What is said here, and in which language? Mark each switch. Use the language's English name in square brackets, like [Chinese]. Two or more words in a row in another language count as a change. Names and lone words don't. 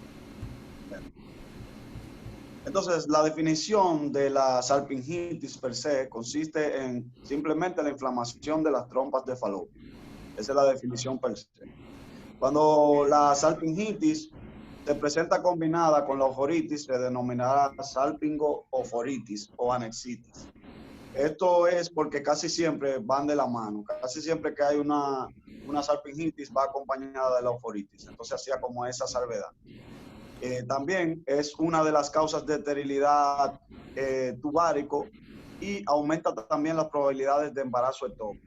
[Spanish] Entonces, la definición de la salpingitis per se consiste en simplemente la inflamación de las trompas de falopio. Esa es la definición per se. Cuando la salpingitis se presenta combinada con la oforitis, se denominará salpingo-oforitis o anexitis. Esto es porque casi siempre van de la mano. Casi siempre que hay una salpingitis va acompañada de la oforitis. Entonces hacía como esa salvedad. También es una de las causas de esterilidad tubárico y aumenta también las probabilidades de embarazo ectópico.